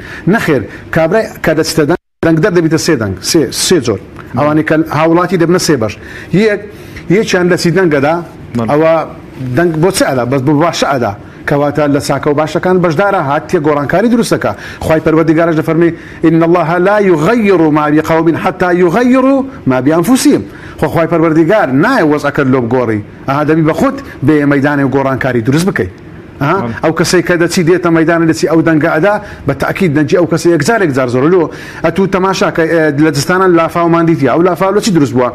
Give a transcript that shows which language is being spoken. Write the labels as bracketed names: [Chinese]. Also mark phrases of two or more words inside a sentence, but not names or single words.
[Central Kurdish] نەخێر کابرای کە دەچتە دەنگ دەبێتە سێ دەنگ سێ جۆر ئەوانەی کە هاوڵاتی دەبنە سێ بەش. یەکیان دەچی دەنگەدا ئەوە دەنگ بۆ چ ئەدا بەس بۆ باشە ئەدا کەواتە لە چاکە و باشەکان بەشدارە هاتیە گۆڕانکاری دروستەکە. خوای پەروەردیگارش دەفەرمێ [Arabic] إن الله لا يغير ما بقوم حتى يغيروا ما بأنفسهم. [Central Kurdish] خوای پەروەردیگار نایە وەزعەکەت لۆ بگۆڕی، ئەها دەبی بە خۆت بێ مەیدانی گۆڕانکاری دروست بکەیت. ئەو کەسەی کە دەچی دێتە مەیدانە دەچی ئەو دەنگە ئەدا بە تەکید دەنجی ئەو کەسە یەکجار زۆر لۆ ئەتوو تەماشاکە لە جستانە لافاومان دیتە ئەو لافاو چی دروست بووە؟